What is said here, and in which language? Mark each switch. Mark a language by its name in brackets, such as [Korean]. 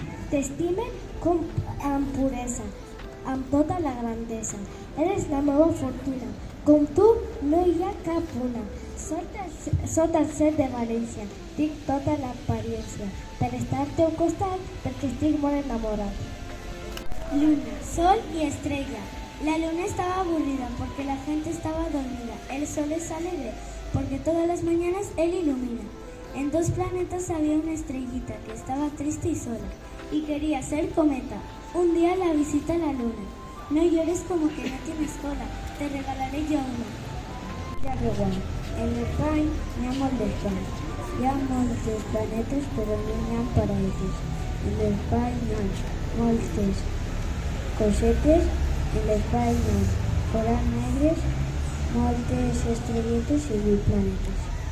[Catalan] T'estime amb puresa, amb tota la grandesa. Eres la meva fortuna. Com tu no hi ha cap una. Sota el cel de València tinc tota l'apariència per estar al teu costat perquè estic molt enamorat. [Spanish] Luna, sol y estrella. La luna estaba aburrida porque la gente estaba dormida. El sol es alegre porque todas las mañanas él ilumina. En dos planetas había una estrellita que estaba triste y sola y quería ser cometa. Un día la visita la luna. No llores como que no tienes cola, te regalaré yo una. [Catalan] Ja veuen, en l'espai n'hi ha molt d'espai. Hi ha molts planetes però no n'hi ha paradetes. En l'espai n'hi ha moltes cosetes, en l'espai n'hi ha forats negres, moltes estrelletes i 8 planetes.